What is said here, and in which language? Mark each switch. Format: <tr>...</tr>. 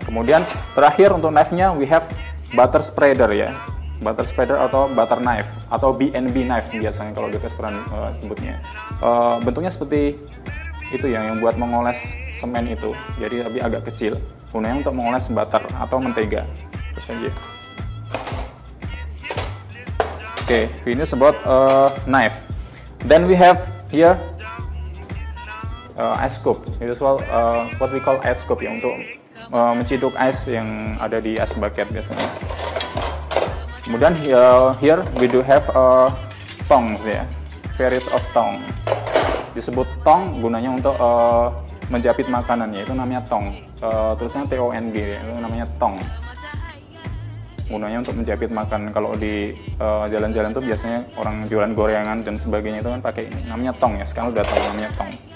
<id>Kemudian terakhir untuk knife-nya</id> <en>we have butter spreader</en> <id>ya, butter spreader atau butter knife atau B&B knife biasanya kalau di restoran sebutnya. Bentuknya seperti itu ya, yang buat mengoles semen itu, jadi lebih agak kecil, gunanya untuk mengoles butter atau mentega. Terus aja.</id> <en>Okay, finish about knife. Then we have here ice scoop. It is what we call ice scoop ya,</en> <id>untuk menciduk es yang ada di ice bucket biasanya.</id> <en>Kemudian here we do have tongs ya, various of tong.</en> <id>Disebut tong gunanya untuk menjepit makanannya, itu namanya tong. Tulisnya TONG ya, itu namanya tong. Gunanya untuk menjepit makan. Kalau di jalan-jalan tuh biasanya orang jualan gorengan dan sebagainya itu kan pakai ini, namanya tong ya. Sekarang udah tahu namanya tong.</id>